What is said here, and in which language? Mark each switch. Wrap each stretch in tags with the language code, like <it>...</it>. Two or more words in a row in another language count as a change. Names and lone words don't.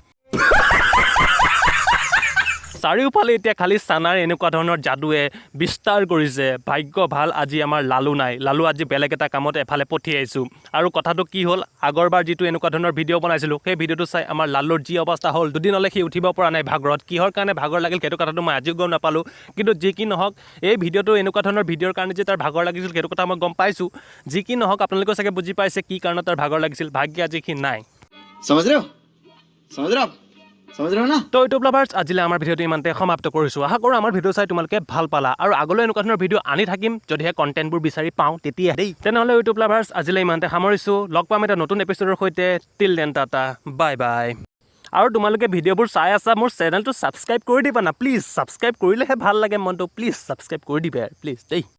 <as>চাৰিওফালে এতিয়া খালি চানাৰ এনেকুৱা ধৰণৰ যাদুৱে বিস্তাৰ কৰিছে ভাগ্য ভাল আজি আমাৰ লালু নাই লালু আজি বেলেগ এটা কামত এফালে পঠিয়াইছোঁ আৰু কথাটো কি হ'ল আগৰবাৰ যিটো এনেকুৱা ধৰণৰ ভিডিঅ' বনাইছিলোঁ সেই ভিডিঅ'টো চাই আমাৰ লালুৰ যি অৱস্থা হ'ল দুদিনলৈ সি উঠিব পৰা নাই ভাগৰত কিহৰ কাৰণে ভাগৰ লাগিল সেইটো কথাটো মই আজিও গম নাপালোঁ কিন্তু যি কি নহওক এই ভিডিঅ'টো এনেকুৱা ধৰণৰ ভিডিঅ'ৰ কাৰণে যে তাৰ ভাগৰ লাগিছিল সেইটো কথা মই গম পাইছোঁ যি কি নহওক আপোনালোকেও চাগে বুজি পাইছে কি কাৰণত তাৰ ভাগৰ লাগিছিল ভাগ্য আজি সি নাই</as> <hi>समझ रहे हो समझ रहे हो ना</hi> <as>তো</as> <en>YouTube lovers</en> <as>আজিলৈ আমাৰ ভিডিঅ'টো ইমানতে সমাপ্ত কৰিছোঁ আশা কৰোঁ আমাৰ ভিডিঅ' চাই তোমালোকে ভাল পালা আৰু আগলৈ এনেকুৱা ধৰণৰ ভিডিঅ' আনি থাকিম যদিহে কণ্টেণ্টবোৰ বিচাৰি পাওঁ তেতিয়া দেই তেনেহ'লে</as> <en>YouTube lovers</en> <as>আজিলৈ ইমানতে সামৰিছোঁ লগ পাম এটা নতুন এপিছ'ডৰ সৈতে</as> <en>till then tata bye bye</en> <as>আৰু তোমালোকে ভিডিঅ'বোৰ চাই আছা মোৰ চেনেলটো ছাবস্ক্ৰাইব কৰি দিবা না প্লিজ ছাবস্ক্ৰাইব কৰিলেহে ভাল লাগে মনটো প্লিজ ছাবস্ক্ৰাইব কৰি দিবা প্লিজ দেই</as>